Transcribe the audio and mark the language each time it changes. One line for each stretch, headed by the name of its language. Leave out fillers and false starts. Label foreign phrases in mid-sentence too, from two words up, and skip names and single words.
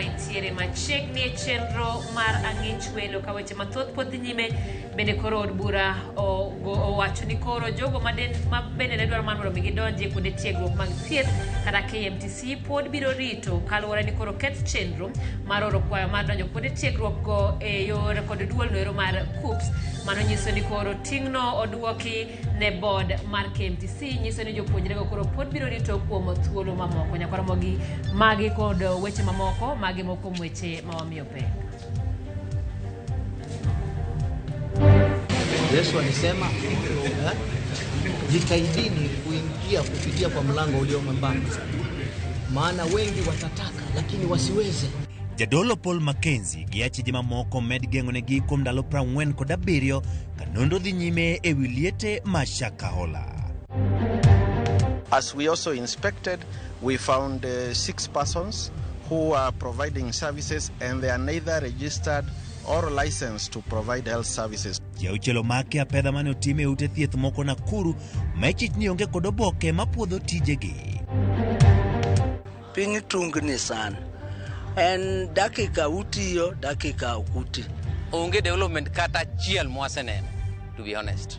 Luo (Kenya and Tanzania): wantiere machiegni e chenro mar ang'ich welo ka weche mathoth pod nyime bende koro od bura owacho ni koro jogo ma bende ne dwaro mondo gidonji kuonde tiegruok mag thieth kata KMTC pod biro rito kaluwore ni koro ket chenro mar oro kwayo mar donjo kuonde tiegruok go e yore kod duol noero mar KUPS. Mano nyiso ni koro ting'no odwoki ne board mar KMTC, nyiso ni jopuonjre go koro pod biro rito kuom thuolo mamoko. Nyaka Ramogi magi kod weche mamoko magi moko weche mawamiyo pek.
Swahili: Yesu alisema jitahidini kuingia kupitia kwa mlango ulio mwembamba, maana wengi watataka lakini wasiweze.
Luo (Kenya and Tanzania): Jadolo Paul Mackenzie giache jema moko med geng'onegi kuom ndalo 47 kanondo dhi nyime e wiliete mashakahola.
English: As we also inspected, we found 6 persons who are providing services and they are neither registered or licensed to provide health services.
Luo (Kenya and Tanzania): Jauchelo make apedha mane otime ute thieth moko Nakuru machich ni onge kod oboke mapuodho tijegi. Piny tungni san. En dakika utiyo, dakika ukuti. Onge development kata chiel mwaseneno,
English: to be honest.